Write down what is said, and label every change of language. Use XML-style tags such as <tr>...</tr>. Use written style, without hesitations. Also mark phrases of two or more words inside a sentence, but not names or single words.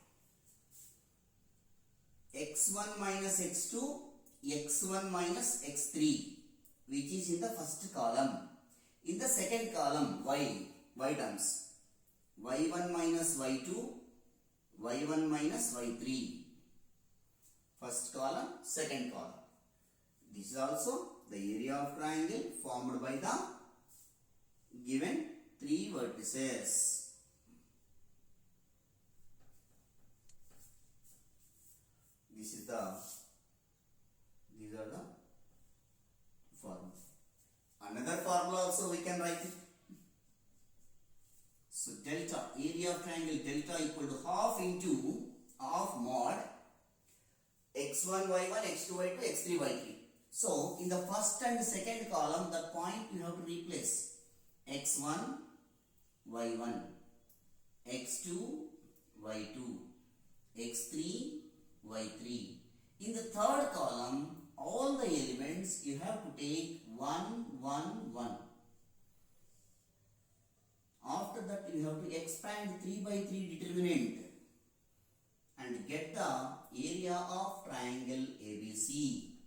<en>x1 minus x2, x1 minus x3, which is in the first column. In the second column, y terms, y1 minus y2, y1 minus y3. First column, second column. This is also the area of triangle formed by the given 3 vertices. These are the formula. Another formula also we can write it. So delta, area of triangle delta equal to half into of mod x1 y1, x2 y2, x3 y3. So in the first and second column, the point you have to replace x1 y1, x2 y2, x3, y3. In the third column, all the elements you have to take 1, 1, 1. After that, you have to expand 3 by 3 determinant and get the area of triangle ABC.</en>